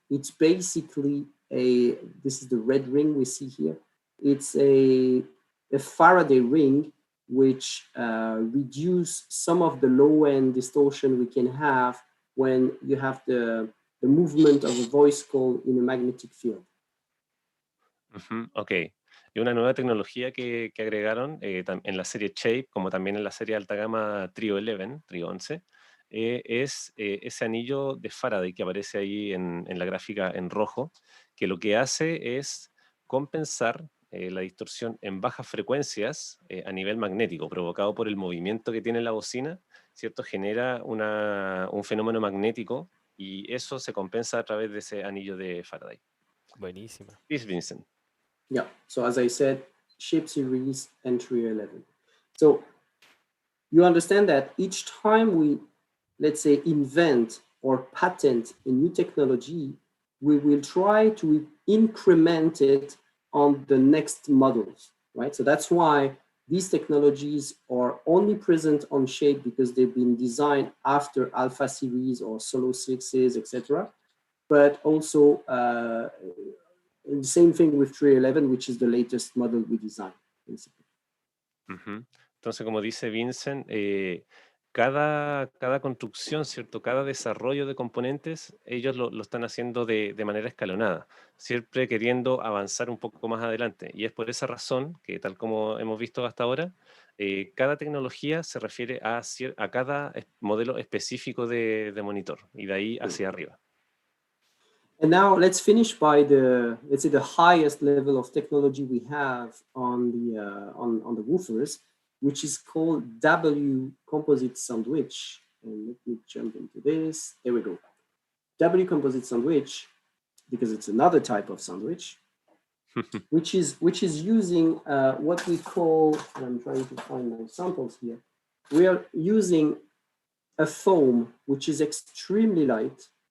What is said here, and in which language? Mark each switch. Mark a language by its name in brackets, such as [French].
[English] It's basically this is the red ring we see here. It's a Faraday ring which reduce some of the low-end distortion we can have when you have the movement of a voice call in a magnetic field. Ok. [Spanish] Y una nueva tecnología que agregaron en la serie Shape, como también en la serie alta gama Trio 11, es ese anillo de Faraday que aparece ahí en la gráfica en rojo, que lo que hace es compensar la distorsión en bajas frecuencias a nivel magnético, provocado por el movimiento que tiene la bocina, ¿cierto? Genera un fenómeno magnético y eso se compensa a través de ese anillo de Faraday. Buenísima. [English] Please, Vincent. Yeah, so as I said, Shape Series and Trio 11. So you understand that each time we, let's say, invent or patent a new technology, we will try to increment it on the next models, right? So that's why these technologies are only present on Shape because they've been designed after Alpha series or Solo 6s, etc. But also the same thing with Trio 11, which is the latest model we designed, basically. Uh-huh. [Spanish] Entonces, como dice Vincent, cada construcción, ¿cierto? Cada desarrollo de componentes, ellos lo están haciendo de manera escalonada, siempre queriendo avanzar un poco más adelante. Y es por esa razón que, tal como hemos visto hasta ahora, cada tecnología se refiere a cada modelo específico de monitor, y de ahí hacia arriba. [English] And now let's finish by let's say the highest level of technology we have on the woofers, which is called Composite Sandwich. And let me jump into this. There we go. W Composite Sandwich, because it's another type of sandwich, which is using what we call, and I'm trying to find my samples here, we are using a foam which is extremely light.